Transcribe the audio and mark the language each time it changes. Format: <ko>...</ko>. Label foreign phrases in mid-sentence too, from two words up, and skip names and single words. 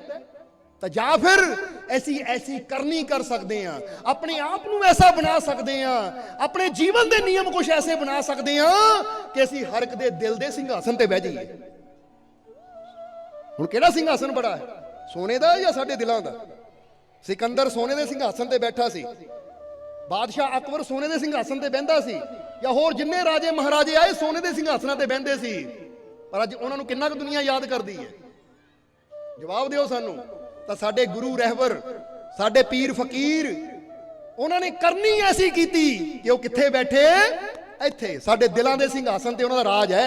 <pa>ਤਾਂ ਜਾਂ ਫਿਰ ਅਸੀਂ ਐਸੀ ਕਰਨੀ ਕਰ ਸਕਦੇ ਹਾਂ, ਆਪਣੇ ਆਪ ਨੂੰ ਐਸਾ ਬਣਾ ਸਕਦੇ ਹਾਂ, ਆਪਣੇ ਜੀਵਨ ਦੇ ਨਿਯਮ ਕੁਝ ਐਸੇ ਬਣਾ ਸਕਦੇ ਹਾਂ ਕਿ ਅਸੀਂ ਹਰ ਇੱਕ ਦੇ ਦਿਲ ਦੇ ਸਿੰਘਾਸਨ ਤੇ ਬਹਿ ਜਾਈਏ। ਹੁਣ ਕਿਹੜਾ ਸਿੰਘਾਸਨ ਬੜਾ ਹੈ, ਸੋਨੇ ਦਾ ਜਾਂ ਸਾਡੇ ਦਿਲਾਂ ਦਾ? ਸਿਕੰਦਰ ਸੋਨੇ ਕੇ ਸਿੰਘਾਸਨ ਤੇ ਬੈਠਾ ਸੀ, ਬਾਦਸ਼ਾਹ ਅਕਬਰ ਸੋਨੇ ਕੇ ਸਿੰਘਾਸਨ ਤੇ ਬਹਿੰਦਾ ਸੀ, ਯਾ ਹੋਰ ਜਿੰਨੇ ਰਾਜੇ ਮਹਾਰਾਜੇ ਆਏ ਸੋਨੇ ਕੇ ਸਿੰਘਾਸਨਾਂ ਤੇ ਬਹਿੰਦੇ ਸੀ। ਪਰ ਅੱਜ ਉਨ੍ਹਾਂ ਨੂੰ ਕਿੰਨਾ ਕੁਝ ਦੁਨੀਆ ਯਾਦ ਕਰਦੀ ਹੈ? ਜਵਾਬ ਦਿਓ ਸਾਨੂੰ। ਤਾਂ ਸਾਡੇ ਗੁਰੂ ਰਹਿਬਰ, ਸਾਡੇ ਪੀਰ ਫ਼ਕੀਰ, ਉਨ੍ਹੋਂ ਨੇ ਕਰਨੀ ਐਸੀ ਕੀ ਕਿ ਵਹ ਕਿੱਥੇ ਬੈਠੇ, ਇੱਥੇ ਸਾਡੇ ਦਿਲੋਂ ਕੇ ਸਿੰਘਾਸਨ ਤੇ ਉਨ੍ਹਾਂ ਦਾ ਰਾਜ ਹੈ।</pa>